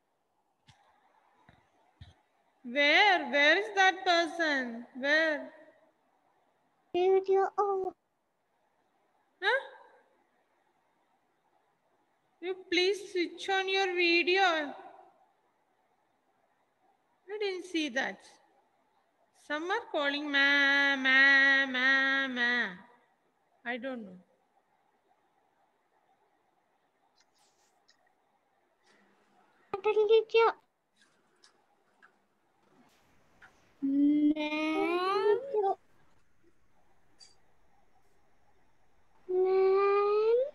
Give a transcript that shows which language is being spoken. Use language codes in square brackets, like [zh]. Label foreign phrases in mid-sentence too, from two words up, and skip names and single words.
[en] Where? Where is that person? Where? Video. Oh. Huh? You please switch on your video. I didn't see that. Some are calling ma, ma, ma, ma. I don't know. Video. Ma'am. Ma'am.